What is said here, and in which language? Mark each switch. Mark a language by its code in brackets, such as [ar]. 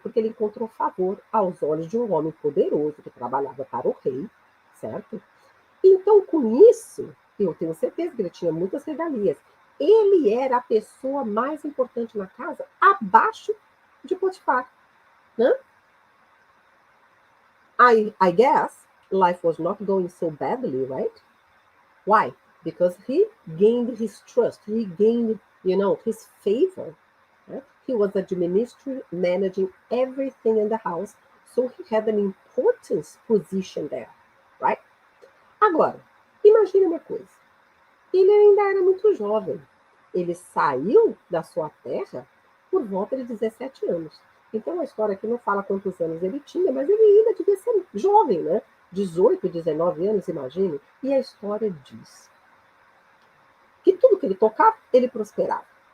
[pt] Porque ele encontrou favor aos olhos de um homem poderoso que trabalhava para o rei, certo? Então, com isso, eu tenho certeza que ele tinha muitas regalias. Ele era a pessoa mais importante na casa, abaixo de Potifar. Né? [en] I guess life was not going so badly, right? Why? Because he gained his trust. He gained, his favor. Right? He was administering, managing everything in the house, so he had an important position there, right? [pt] Agora, imagine uma coisa. Ele ainda era muito jovem. Ele saiu da sua terra por volta de 17 anos. Então, a história aqui não fala quantos anos ele tinha, mas ele ainda devia ser jovem, né? 18, 19 anos, imagine. E a história diz que tudo que ele tocava, ele prosperava.